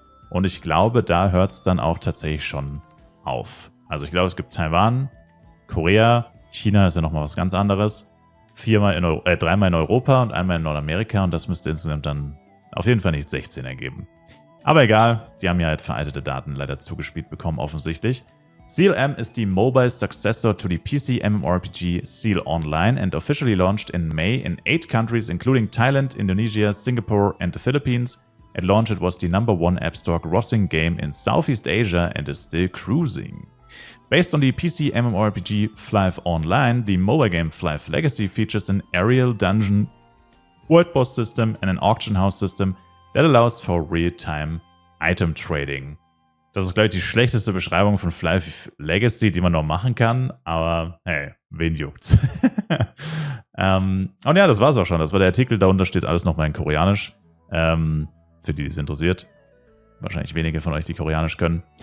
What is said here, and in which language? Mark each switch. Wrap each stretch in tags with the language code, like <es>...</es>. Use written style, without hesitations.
<de>Und ich glaube, da hört es dann auch tatsächlich schon auf. Also ich glaube, es gibt Taiwan, Korea, China ist ja nochmal was ganz anderes. 3-mal in Europa und einmal in Nordamerika und das müsste insgesamt dann auf jeden Fall nicht 16 ergeben. Aber egal, die haben ja halt veraltete Daten leider zugespielt bekommen, offensichtlich.</de> <en>Seal M is the mobile successor to the PC MMORPG Seal Online and officially launched in May in 8 countries including Thailand, Indonesia, Singapore and the Philippines. At launch it was the #1 App Store grossing game in Southeast Asia and is still cruising. Based on the PC MMORPG Flive Online, the mobile game Flive Legacy features an aerial dungeon, world boss system and an auction house system that allows for real-time item trading.</en> <de>Das ist, glaube ich, die schlechteste Beschreibung von Flive Legacy, die man noch machen kann, aber hey, wen juckt's? Und ja, das war's auch schon. Das war der Artikel, darunter steht alles nochmal in Koreanisch. Für die es interessiert. Wahrscheinlich wenige von euch, die Koreanisch können.</de>